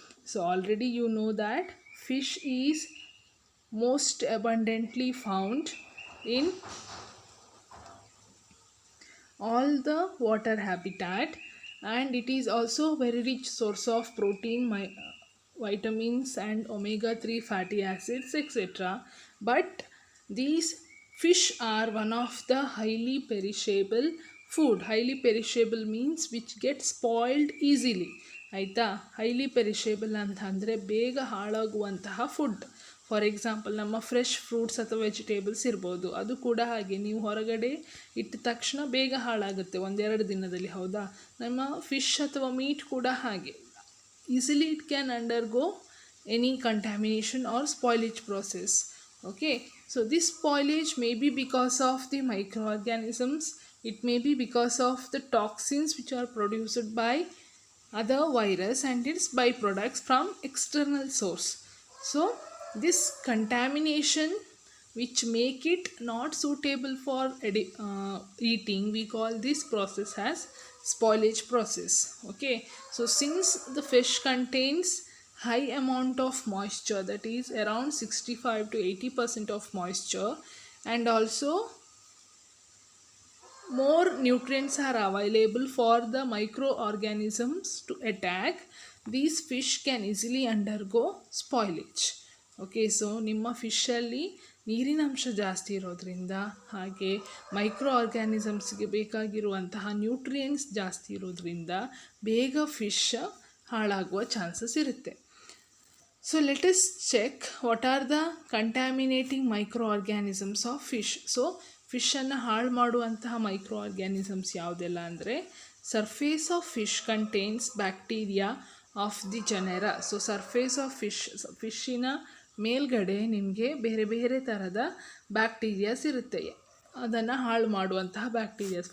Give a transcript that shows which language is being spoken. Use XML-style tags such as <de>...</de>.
<en>So, already you know that fish is most abundantly found in all the water habitat, and it is also very rich source of protein, vitamins and omega 3 fatty acids, etc. But these fish are one of the highly perishable food. Highly perishable means which gets spoiled easily.</en> <kn>ಆಯಿತಾ, highly perishable ಅಂತ ಅಂದರೆ ಬೇಗ ಹಾಳಾಗುವಂತಹ food.</kn> <en>for example</en> <kn>ನಮ್ಮ fresh fruits ಅಥವಾ vegetables ಇರ್ಬೋದು, ಅದು ಕೂಡ ಹಾಗೆ ನೀವು ಹೊರಗಡೆ ಇಟ್ಟ ತಕ್ಷಣ ಬೇಗ ಹಾಳಾಗುತ್ತೆ ಒಂದೆರಡು ದಿನದಲ್ಲಿ, ಹೌದಾ? ನಮ್ಮ ಫಿಶ್ ಅಥವಾ ಮೀಟ್ ಕೂಡ ಹಾಗೆ</kn> <en>easily it can undergo any contamination or spoilage process. Okay, so this spoilage may be because of the microorganisms, it may be because of the toxins which are produced by other virus and its byproducts from external source. So this contamination which make it not suitable for eating, we call this process as spoilage process. Okay, so since the fish contains high amount of moisture, that is around 65 to 80% of moisture, and also more nutrients are available for the microorganisms to attack, these fish can easily undergo spoilage.</en> <kn>Okay, so ನಿಮ್ಮ ಫಿಶಲ್ಲಿ ನೀರಿನಂಶ ಜಾಸ್ತಿ ಇರೋದ್ರಿಂದ, ಹಾಗೆ micro ಆರ್ಗ್ಯಾನಿಸಮ್ಸ್ಗೆ ಬೇಕಾಗಿರುವಂತಹ nutrients ಜಾಸ್ತಿ ಇರೋದ್ರಿಂದ ಬೇಗ fish ಹಾಳಾಗುವ ಚಾನ್ಸಸ್ ಇರುತ್ತೆ.</kn> <en>So let us check what are the contaminating microorganisms of fish. So</en> <kn>ಫಿಶನ್ನು ಹಾಳು ಮಾಡುವಂತಹ ಮೈಕ್ರೋ ಆರ್ಗ್ಯಾನಿಸಮ್ಸ್ ಯಾವುದೆಲ್ಲ ಅಂದರೆ,</kn> <en>Surface of fish contains bacteria of the ಜನರ.</en> <kn>ಸೊ ಸರ್ಫೇಸ್ ಆಫ್ ಫಿಶ್ಶಿನ ಮೇಲ್ಗಡೆ ನಿಮಗೆ ಬೇರೆ ಬೇರೆ ಥರದ ಬ್ಯಾಕ್ಟೀರಿಯಾಸ್ ಇರುತ್ತೆ, ಅದನ್ನು ಹಾಳು ಮಾಡುವಂತಹ ಬ್ಯಾಕ್ಟೀರಿಯಾಸ್.</kn>